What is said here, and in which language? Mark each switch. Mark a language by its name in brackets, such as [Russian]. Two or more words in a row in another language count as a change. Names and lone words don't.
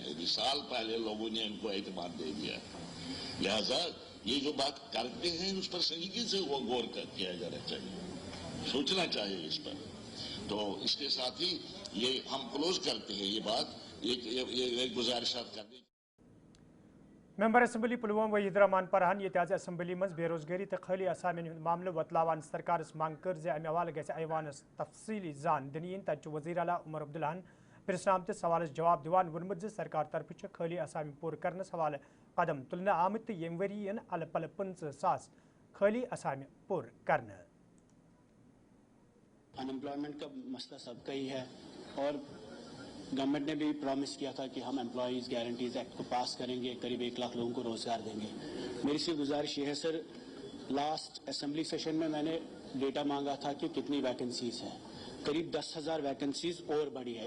[Hindi] अभी साल पहले लोगों ने इनको एतमाद दे दिया, लिहाजा ये जो बात करते हैं उस पर संजीदगी से वो गौर किया जाना चाहिए, सोचना चाहिए इस पर। तो इसके साथ ही ये हम क्लोज करते हैं ये बात, एक गुजारिशात करने। [Kashmiri] मेंबर असम्बली पुलवामा वहीद रहमान परहन ये असम्बली मज बेरोजगारी तो खाली असामिन मामले वतलावान सरकार मांग कर अमे हवाले गि ऐवानस तफसीली जान दिन तत वज़ीर आला उमर अब्दुल्लाहन पिरसनामत सवालस जवाब दिवान वोनमुत सरकार तरफ खाली असामी पूर करनस हवाले कदम तुलने आमत यम वरी अल पल 50,000 खाली असामी पूर करने। [Hindi] अनएम्प्लॉयमेंट का मसला सबका ही है और गवर्नमेंट ने भी प्रॉमिस किया था कि हम [English] employees guarantees act [Hindi] को पास करेंगे, करीब 1 लाख लोगों को रोज़गार देंगे। मेरी सिर्फ गुजारिश ये है सर, [English] last assembly session [Hindi] में मैंने डेटा मांगा था कि कितनी वैकेंसीज़ हैं, करीब 10,000 वैकेंसीज़ और बढ़ी है।